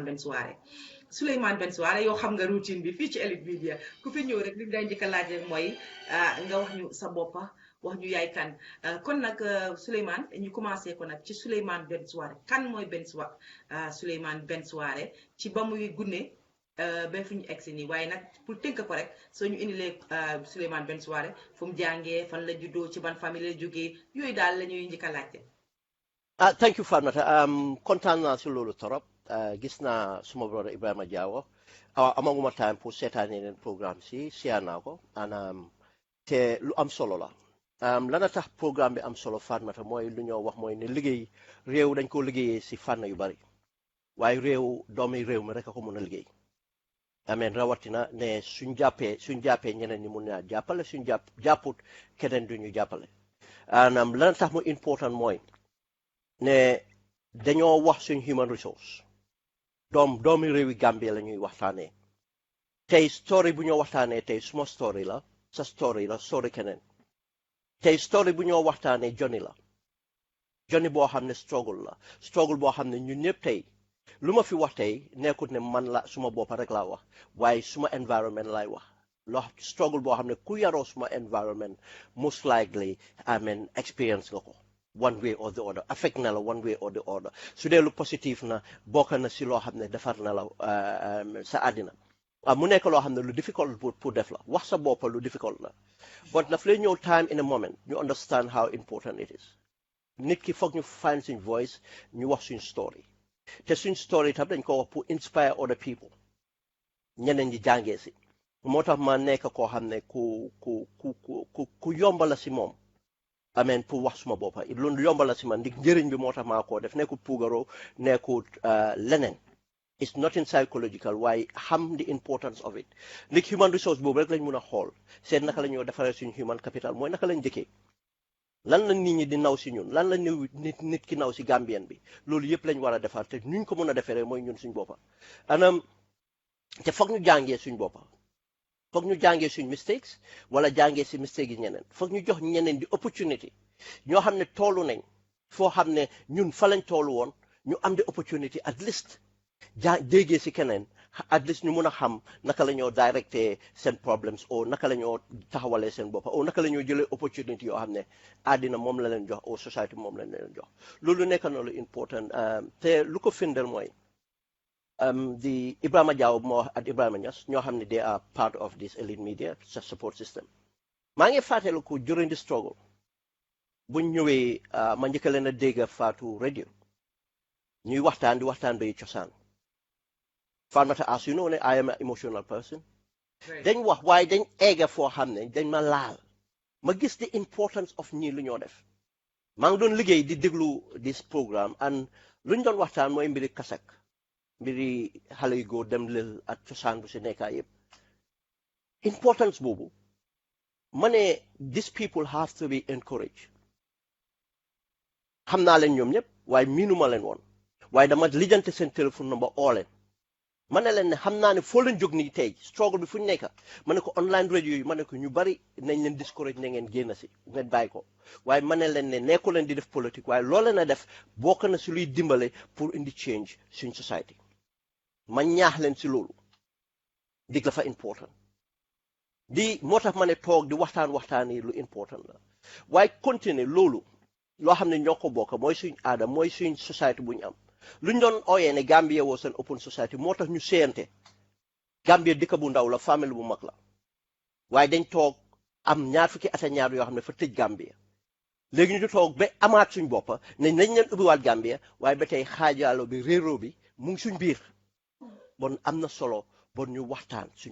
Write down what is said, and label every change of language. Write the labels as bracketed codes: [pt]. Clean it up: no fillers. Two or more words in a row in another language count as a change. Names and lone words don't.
[wo] Ben Suwareh Sulayman Ben Suwareh yow xam nga routine bi fii ci Elite Media ku fi ñëw rek li day njëkk a laaj rek mooy nga wax ñu sa boppa wax ñu yaay kan kon nag Sulayman ñu commencé ko nag ci Sulayman Ben Suwareh kan mooy Sulayman Ben Suwareh ci ba muy gunne ba fu ñu egsi nii waaye nag pour tënk ko rek soo ñu indilee Sulayman Ben Suwareh fu mu jàngee fan la juddoo ci ban famille la jógee yooyu daal la ñuy njëkk a laajte. [en] Thank you [wo] Fatoumatta kontaan naa si loolu torop gis naa suma brother Ibrahima Diawo amaguma time pour seetaan yeneen programme si siyaa naa ko te lu am solo la. lana tax programme bi am solo Fatoumatta mooy lu ñoo wax mooy ne liggéey réew dañ ko liggéeyee si fànn yu bari waaye doomi réew mi rek a ko mën a liggéey ameen rawatina ne suñ jàppee ñeneen ñi mun naa jàppale suñ jàpput keneen du ñu jàppale lana tax mu important mooy ne dañoo wax suñ [en] human resource [wo] doomi réewi Gambie la ñuy waxtaanee tey story bu ñoo waxtaanee tey suma story la sa story la story keneen tey story bu ñoo waxtaanee Johnny boo xam ne struggle boo xam ne ñun ñëpp tey lu ma fi wax tey nekkut ne man la suma boppa rek laa wax waaye suma environment laay wax struggle boo xam ne ku yaroo suma environment [en] most likely experience [wo] nga ko [en] one way or the other [wo] affect na la [en] one way or the other [wo] su dee lu positif na bokk na si loo xam ne defar na la sa àddina mu nekk loo xam ne lu difficult pour def la wax sa boppa lu difficult la but daf lay ñëw [en] time in a moment you understand how important it is [wo] nit ki foog ñu find suñ voice ñu wax suñ story te suñ story tam dañ ko wax pour [en] inspire other people [wo] ñeneen ñi jàngee si moo tax ma nekk koo xam ne ku yombala si moom pour wax suma boppa loolu yombala si man ndig njëriñ bi moo tax maa koo def nekkut puugaroo nekkut leneen [en] it's nothing psychological [wo] waaye xam [en] the importance of it [wo] ndig [en] human resource [wo] boobu rek lañ mun a xool seet naka la ñoo defaree suñu [en] human capital [wo] mooy naka lañ jëkkee lan la nit ñi di naw si ñun lan la nit ki naw si Gambien bi loolu yëpp lañ war a defar te nuñ ko mën a defee rek mooy ñun suñ boppa te foog ñu jàngee suñ boppa foog ñu jàngee suñ mistakes wala jàngee si mistakes yi ñeneen foog ñu jox ñeneen di opportunity ñoo xam ne toolu nañ foo xam ne ñun fa lañ toolu woon ñu am di opportunity [en] at least [wo] déggee si keneen [en] at least [wo] ñu mun a xam naka la ñoo directé seen problems o naka la ñoo taxawalee seen boppa o naka la ñoo jëlee opportunity yoo xam ne àddina moom la leen jox o society moom la leen jox loolu nekk na lu important te lu ko firndeel mooy di Ibrahima Diaw moo ak Ibrahima Niass ñoo xam ne [en] they are part of this Elite Media support system [wo] maa ngi fàttaliku [en] during the struggle [wo] buñ ñëwee ma njëkk leen a dégg Fatou radio ñuy waxtaan di waxtaan bay cosaan Farmata [en] as you know [wo] ne [en] I am an emotional person [wo] dañ wax waaye dañ egga foo xam ne dañ ma laal ma gis [en] the importance of [wo] ñii lu ñoo def maa ngi doon liggéey di déglu [en] this programme and [wo] lu ñu doon waxtaan mooy mbiri kasak mbiri xale yu góor dem lël ak cosaan bu si nekkaa yëpp importance boobu ma ne [en] these people have to be encouraged [wo] xam naa leen ñoom ñëpp waaye miinuma leen woon waaye dama lijjante seen téléphone number oo leen ma ne leen ne xam naa ne foo leen jóg nii tey struggle bi fu ñu nekk ma ne ko online radio yi ma ne ko ñu bari nañ leen discourage na ngeen génn si ngeen bàyyi ko waaye ma ne leen ne nekku leen di def politique waaye loo leen a def bokk na si luy dimbale pour [en] indi change [wo] suñ society ma ñaax leen si loolu dig dafa important di moo tax ma ne toog di waxtaan yi lu important la waaye continuer loolu loo xam ne ñoo ko bokk mooy suñ aada mooy suñ society bu ñu am lu ñu doon ooyee ne [en] Gambia was an open society [wo] moo tax ñu séyante Gambia dëkk bu ndaw la famille bu mag la waaye dañ toog am ñaar fukki at ñaar yoo xam ne fa tëj Gambia léegi ñu toog ba amaat suñ boppa ne nañ leen ubbiwaat Gambia waaye ba tey xaajaalo bi réeroo bi mu ngi suñ biir bon am na solo bon ñu waxtaan suñ